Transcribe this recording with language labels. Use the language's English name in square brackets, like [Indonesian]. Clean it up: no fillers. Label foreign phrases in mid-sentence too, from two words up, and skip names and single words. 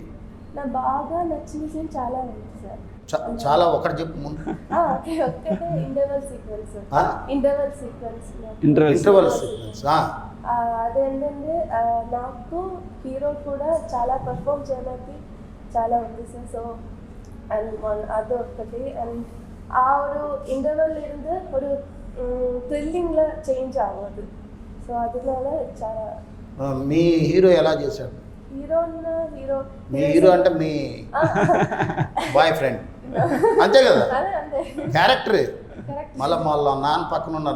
[Telugu] నా బాగా నచ్చిన సీన్ చాలా ఉంది సార్. చాలా, ఒకటి చెప్పు ముందు. ఒక్కటే [English] interval sequence. interval sequence [Telugu] అదేంటంటే నాకు హీరో కూడా చాలా పర్ఫామ్ చేయడానికి చాలా ఉంది సార్. [Tamil] సో அது ஒருத்தது. அண்ட் ஒரு இன்டர்வல் இருந்து ஒரு [Telugu] థ్రిల్లింగ్లో చేంజ్ అవ్వదు. సో அதனால చాలా. మీ హీరో ఎలా చేశాడు? మీ హీరో అంటే మీ [English] boy friend [Telugu] అంతే కదా, క్యారెక్టర్. మళ్ళీ నాన్న పక్కన ఉన్నారు.